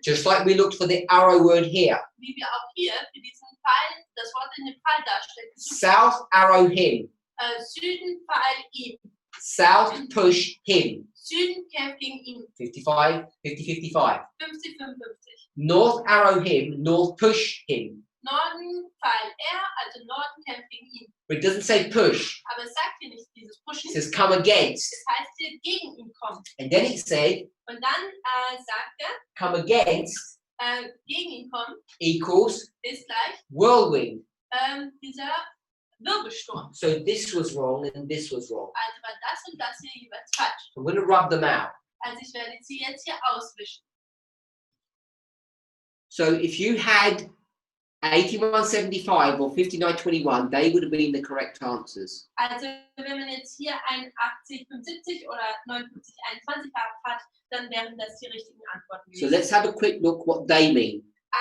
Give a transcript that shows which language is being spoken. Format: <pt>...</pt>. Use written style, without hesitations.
<en>just like we looked for the arrow word here.</en> <de>wie wir auch hier für diesen Pfeil, das Wort in den Pfeil darstellt.</de> <en>South arrow him.</en> <de>Süden Pfeil ihm.</de> <en>South push him.</en> <de>Süden kämpft gegen ihn. 55, 50, 55. 50, 55.</de> <en>North arrow him, north push him.</en> <de>Norden Pfeil also Norden kämpft gegen ihn.</de> <en>But it doesn't say push.</en> <de>Aber es sagt hier nicht dieses Pushen.</de> <en>It says come against.</en> <de>Das heißt hier gegen ihn kommen.</de> <en>And then it said</en> <de>Und dann sagt</de> <en>come against</en> <de>gegen ihn kommen</de> <en>equals</en> <de>ist gleich</de> <en>whirlwind.</en> <de>dieser Wirbelsturm.</de> <en>So this was wrong and this was wrong.</en> <de>Also war das und das hier jeweils falsch.</de> <en>I'm going to rub them out.</en> <de>Also ich werde sie jetzt hier auswischen.</de> <en>So if you had 8175 or 5921, they would have been the correct answers.</en> <de>Also wenn man jetzt hier 81, 75 oder 59, 21 hat, dann wären das die richtigen Antworten</de> <en>So</en> <de>gewesen.</de> <en>let's have a quick look what they mean.</en>